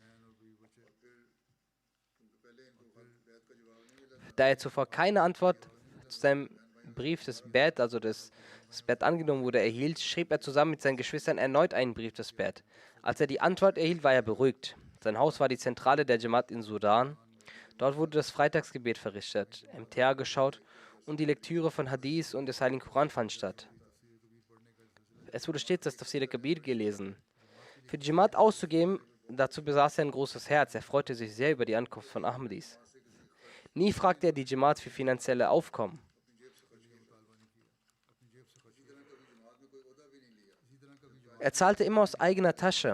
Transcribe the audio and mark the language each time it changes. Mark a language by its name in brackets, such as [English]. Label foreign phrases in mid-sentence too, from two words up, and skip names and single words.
[German] Da er zuvor keine Antwort zu seinem Brief des Bai'at, also das Bai'at angenommen wurde, erhielt, schrieb er zusammen mit seinen Geschwistern erneut einen Brief des Bai'at. Als er die Antwort erhielt, war er beruhigt. Sein Haus war die Zentrale der Jamaat in Sudan. Dort wurde das Freitagsgebet verrichtet, MTA geschaut und die Lektüre von Hadith und des Heiligen Koran fand statt. Es wurde stets das Tafsir al-Kabir gelesen. Für die Jamaat auszugeben, dazu besaß er ein großes Herz. Er freute sich sehr über die Ankunft von Ahmadis. Nie fragte er die Jamaat für finanzielle Aufkommen. Er zahlte immer aus eigener Tasche.